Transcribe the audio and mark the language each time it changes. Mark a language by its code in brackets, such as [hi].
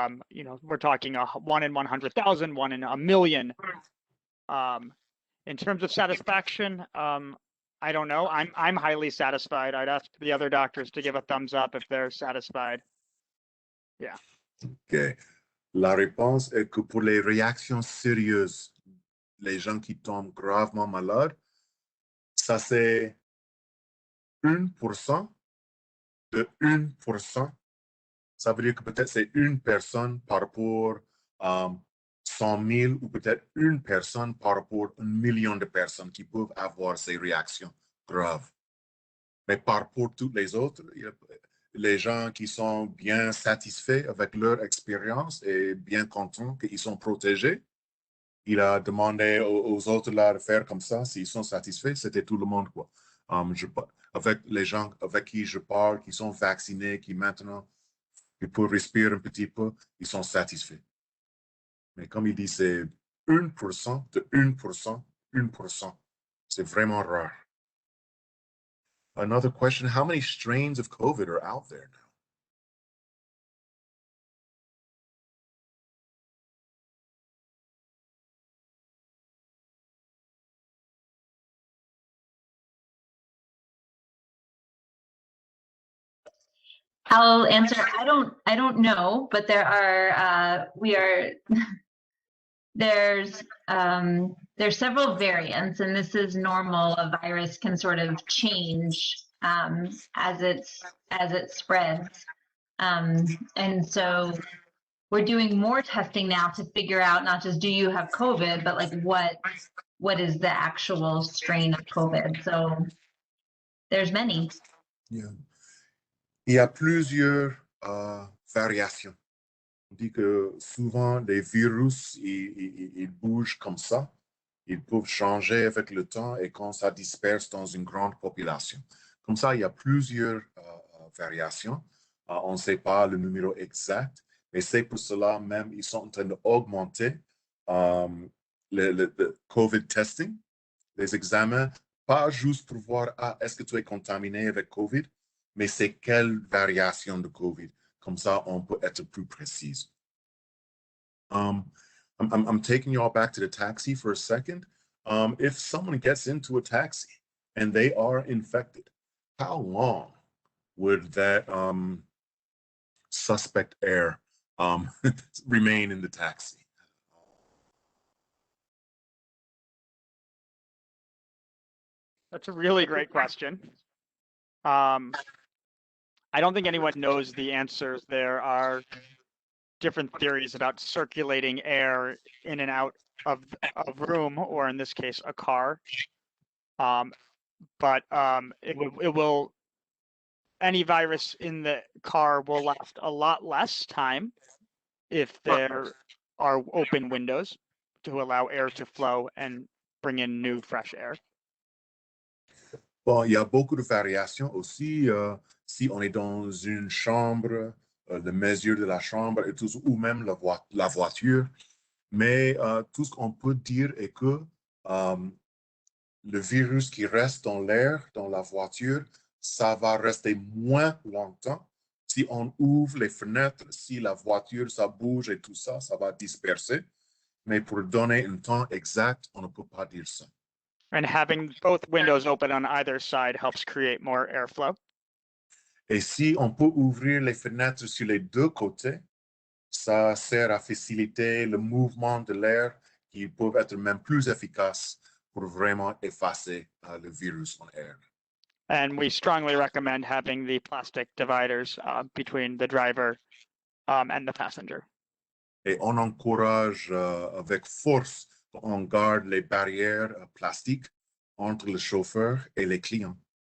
[en] You know, we're talking 1 in 100,000, 1 in a million. In terms of satisfaction, I don't know. I'm highly satisfied. I'd ask the other doctors to give a thumbs up if they're satisfied. Yeah. Okay. [fr] La réponse est que pour les réactions sérieuses, les gens qui tombent gravement malades, ça c'est 1% de 1%. Ça veut dire que peut-être c'est une personne par rapport à 100 000 ou peut-être une personne par rapport à 1 million de personnes qui peuvent avoir ces réactions graves. Mais par rapport à toutes les autres, les gens qui sont bien satisfaits avec leur expérience et bien contents qu'ils sont protégés, il a demandé aux autres là de faire comme ça. S'ils sont satisfaits, c'était tout le monde, quoi. Avec les gens avec qui je parle, qui sont vaccinés, qui maintenant ils peuvent respirer un petit peu, ils sont satisfaits. Mais comme il dit, c'est 1% de 1%, 1%. C'est vraiment rare. [en] Another question, how many strains of COVID are out there now? I'll answer. I don't know, but there are there's several variants, and this is normal. A virus can sort of change as it spreads, and so we're doing more testing now to figure out not just do you have COVID, but like what is the actual strain of COVID. So there's many. Yeah. [fr] Il y a plusieurs variations. On dit que souvent les virus, ils bougent comme ça. Ils peuvent changer avec le temps et quand ça disperse dans une grande population. Comme ça, il y a plusieurs variations. On ne sait pas le numéro exact, mais c'est pour cela même ils sont en train d'augmenter le COVID testing, les examens, pas juste pour voir est-ce que tu es contaminé avec COVID, mais c'est quelle variation de COVID. Comme ça, on peut être plus précis. [en] I'm taking you all back to the taxi for a second. If someone gets into a taxi and they are infected, how long would that suspect air remain in the taxi? That's a really great question. I don't think anyone knows the answers. There are different theories about circulating air in and out of a room, or in this case, a car. But it will, any virus in the car will last a lot less time if there are open windows to allow air to flow and bring in new fresh air. [fr] Bon, il y a beaucoup de variations aussi. Si on est dans une chambre, le mesure de la chambre et tout, ou même la voiture. Mais tout ce qu'on peut dire est que le virus qui reste dans l'air, dans la voiture, ça va rester moins longtemps. Si on ouvre les fenêtres, si la voiture, ça bouge et tout ça, ça va disperser. Mais pour donner un temps exact, on ne peut pas dire ça. [en] And having both windows open on either side helps create more airflow. [fr] Et si on peut ouvrir les fenêtres sur les deux côtés, ça sert à faciliter le mouvement de l'air qui peut être même plus efficace pour vraiment effacer le virus en air. [en] And we strongly recommend having the plastic dividers between the driver and the passenger. [fr] Et on encourage avec force qu'on garde les barrières plastiques entre le chauffeur et les clients.